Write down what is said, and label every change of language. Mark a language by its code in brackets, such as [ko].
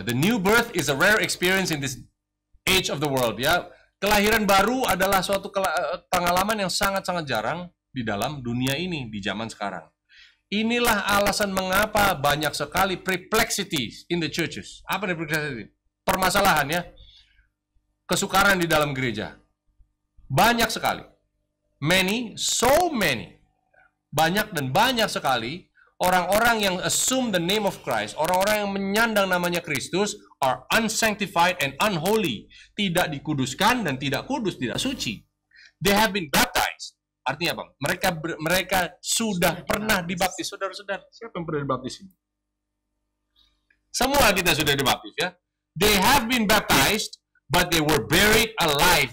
[en] The new birth is a rare experience in this age of the world. [id] Ya, kelahiran baru adalah suatu pengalaman yang sangat-sangat jarang di dalam dunia ini di zaman sekarang. Inilah alasan mengapa banyak sekali [en] perplexities in the churches. [id] Apa nih perplexity? Permasalahan ya. Kesukaran di dalam gereja. Banyak sekali. [en] Many, so many. [id] Banyak dan banyak sekali orang-orang yang [en] assume the name of Christ, [id] orang-orang yang menyandang namanya Kristus [en] are unsanctified and unholy. [id] Tidak dikuduskan dan tidak kudus, tidak suci. [en] They have been baptized. [id] Artinya apa? Mereka sudah pernah dibaptis. Saudara-saudara, siapa yang pernah dibaptis ini? Semua kita sudah dibaptis ya. [en] They have been baptized, but they were buried alive.